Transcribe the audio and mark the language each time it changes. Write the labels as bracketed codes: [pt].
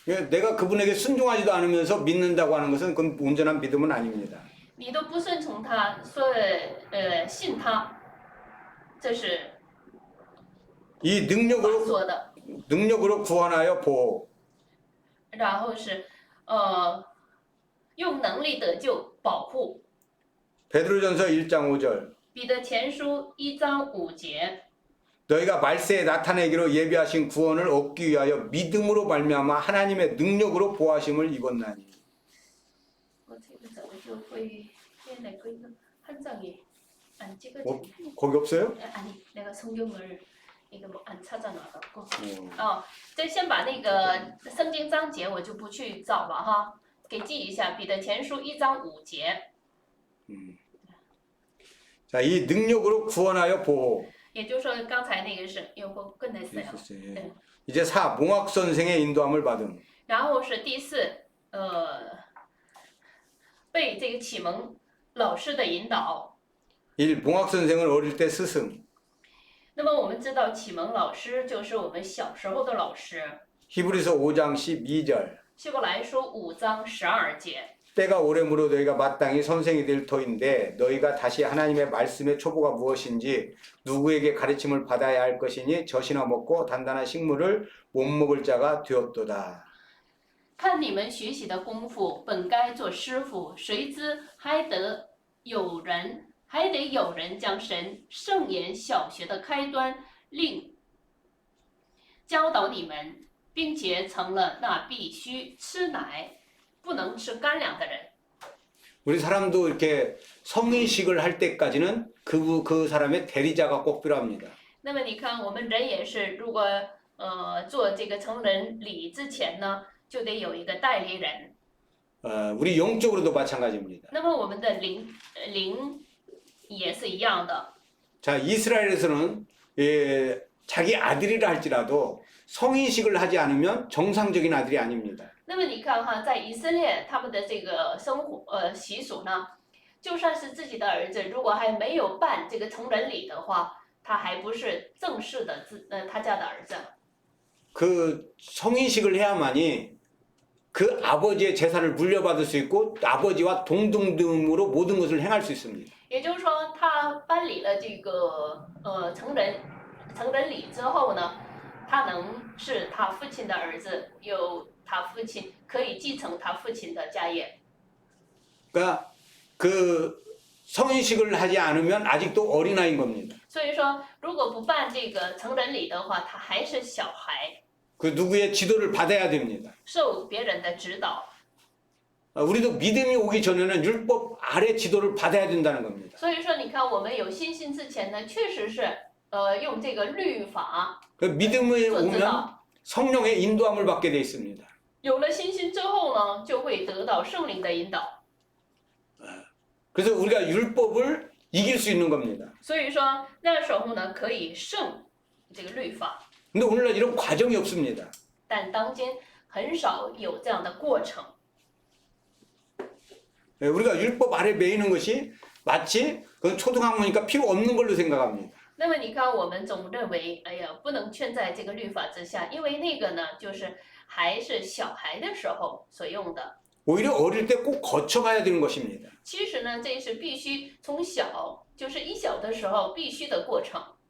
[ko] 내가 그분에게 순종하지도 않으면서 믿는다고 하는 것은 그건 온전한 믿음은 아닙니다. [zh] 你都不顺从他，说信他，这是 [ko] 이 [zh] 法说的。 [ko] 능력으로 구원하여 보호. [zh] 然后是用能力得救保护。 [ko] 베드로전서 1장 5절. [zh] 彼得前书1章5节， [ko] 너희가 말세에 나타내기로 예비하신 구원을 얻기 위하여 믿음으로 말미암아 하나님의 능력으로 보호하심을 입었나니. [zh] 我这个怎么就会变那个 [ko] 한 장이 안 찍어지네. 거기 없어요? 아니 내가 성경을 이거 뭐 안 찾아나갔고. 嗯 [zh] 这先把那个圣经章节我就不去找了哈，给记一下，彼得前书1章5节。 [ko] 자, 이 능력으로 구원하여 보호. [zh] 也就是说，刚才那个是有个更的词。 [ko] 예. 이제 4. 몽학 선생의 인도함을 받음. [zh] 然后是第4，被这个启蒙老师的引导。 [ko] 1. 몽학 선생은 어릴 때 스승. [zh] 那么我们知道启蒙老师就是我们小时候的老师。 [ko] 히브리서 5장 12절. [zh] 希伯来书5章12节。 [ko] 때가 오래므로 너희가 마땅히 선생이 될 터인데 너희가 다시 하나님의 말씀의 초보가 무엇인지 누구에게 가르침을 받아야 할 것이니 젖이나 먹고 단단한 식물을 못 먹을 자가 되었도다. [zh] 看你们学习的功夫，本该做师傅，谁知还得有人将神圣言小学的开端令教导你们，并且成了那必须吃奶不能吃干粮的人。 [ko] 우리 사람도 이렇게 성인식을 할 때까지는 그 사람의 대리자가 꼭 필요합니다. [zh] 那么你看，我们人也是，如果做这个成人礼之前呢，就得有一个代理人。 [ko] 우리 영적으로도 마찬가지입니다. [zh] 那么我们的灵也是一样的。 [ko] 자, 이스라엘에서는 자기 아들이라 할지라도 성인식을 하지 않으면 정상적인 아들이 아닙니다. [zh] 那么你看哈，在以色列他们的这个生活习俗呢，就算是自己的儿子，如果还没有办这个成人礼的话，他还不是正式的他家的儿子。 [ko] 그 성인식을 해야만이 그 아버지의 재산을 물려받을 수 있고 아버지와 동등등으로 모든 것을 행할 수 있습니다. [zh] 也就是说，他办理了这个成人礼之后呢，他能是他父亲的儿子，有他父亲可以继承他父亲的家业。 [ko] 그러니까 그 성인식을 하지 않으면 아직도 어린아이인 겁니다. [zh] 所以说，如果不办这个成人礼的话，他还是小孩， [ko] 그 누구의 지도를 받아야 됩니다. [zh] 受别人的指导。 [ko] 우리도 믿음이 오기 전에는 율법 아래 지도를 받아야 된다는 겁니다. [zh] 所以说，你看我们有信心之前呢，确实是用这个律法 [ko] 그 믿음이 [zh] 做指 [ko] 오면 [zh] 导。 [ko] 성령의 인도함을 받게 돼 있습니다. [zh] 有了信心之后呢，就会得到圣灵的引导。 [ko] 그래서 우리가 율법을 이길 수 있는 겁니다. [zh] 所以说那时候呢，可以胜这个律法， [ko] 근데 오늘날 이런 과정이 없습니다. [zh] 但当今很少有这样的过程。 [ko] 우리가 율법 아래 매이는 것이 마치 그건 초등학문이니까 필요 없는 걸로 생각합니다. [zh] 那么你看，我们总认为，哎呀，不能圈在这个律法之下，因为那个呢，就是还是小孩的时候所用的。 [ko] 오히려 어릴 때 꼭 거쳐가야 되는 것입니다. [zh] 其实呢，这是必须从小，就是一小的时候必须的过程。